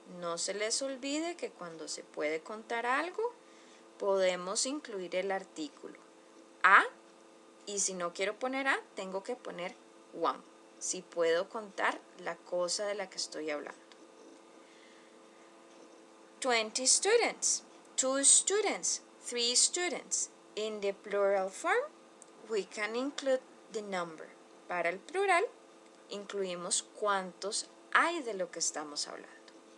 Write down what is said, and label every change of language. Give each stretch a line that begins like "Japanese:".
Spanish: No se les olvide que cuando se puede contar algo, podemos incluir el artículo a, y si no quiero poner a, tengo que poner 1, si puedo contar la cosa de la que estoy hablando.
English: 20 students, 2 students, 3 students. In the plural form, we can include the number.
Spanish: Para el plural, incluimos cuántos hay de lo que estamos hablando.